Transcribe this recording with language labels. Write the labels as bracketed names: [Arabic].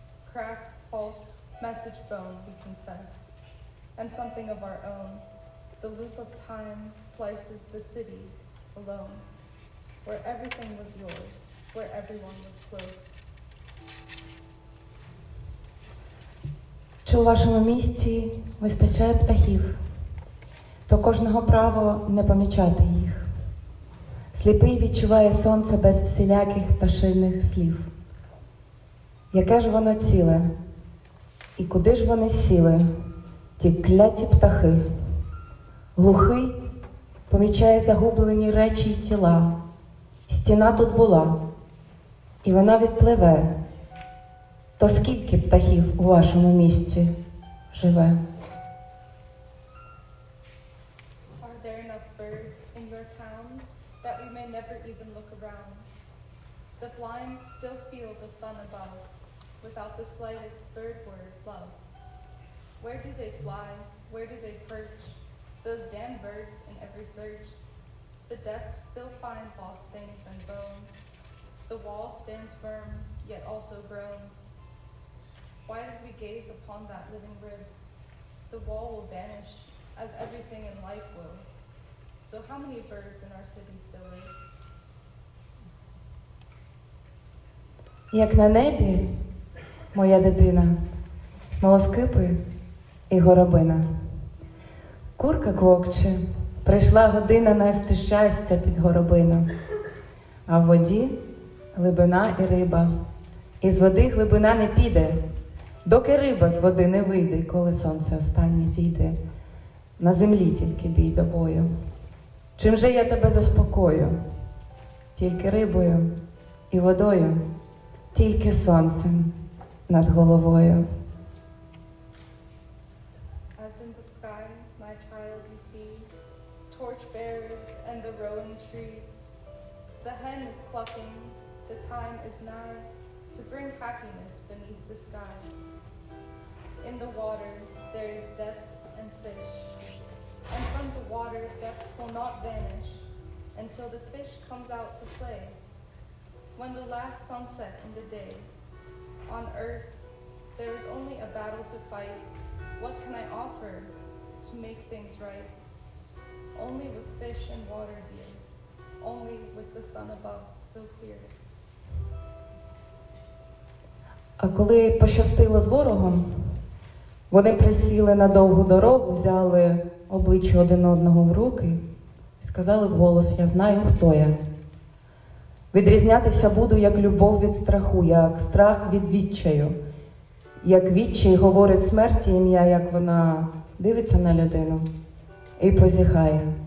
[English] Crack, fault, message bone, we confess. And something of our own. The loop of time slices the city alone, where everything was yours, where everyone was close. [Ukrainian] Чи у вашому місті вистачає птахів, то кожного право не помічати їх. Сліпий відчуває сонце без всіляких пташиних слів. Яке ж воно ціле, і куди ж вони сіли, ті кляті птахи? Глухий помічає загублені речі й тіла. Стіна тут була, і вона відпливе. То скільки птахів у вашому місті живе? [English] Are there enough birds in your town that we may never even look around? The blind still feel the sun above, without the slightest third word, love. Where do they fly? Where do they perch? Those damn birds in every search. The deaf still find lost things and bones. The wall stands firm, yet also groans. Why did we gaze upon that living rib? The wall will vanish, as everything in life will. So how many birds in our city still live? [Ukrainian] Як на небі, моя дитина, смолоскипи і горобина. Курка квокче, прийшла година нести щастя під горобину. А в воді глибина і риба, і з води глибина не піде, доки риба з води не вийде, коли сонце останнє зійде. На землі тільки бій до бою. Чим же я тебе заспокою? Тільки рибою і водою, тільки сонцем над головою. [English] As in the sky, my child, you see, torchbearers and the rowan tree. The hen is clucking, the time is nigh to bring happiness beneath the sky. In the water there is depth and fish, and from the water depth will not vanish until the fish comes out to play. When the last sunset in the day, on earth there is only a battle to fight. What can I offer to make things right? Only with fish and water, dear, only with the sun above so clear. [Ukrainian] А коли пощастило з ворогом, вони присіли на довгу дорогу, взяли обличчя один одного в руки і сказали вголос: «Я знаю, хто я. Відрізнятися буду, як любов від страху, як страх від відчаю, як відчай говорить смерті ім'я, як вона дивиться на людину і позіхає.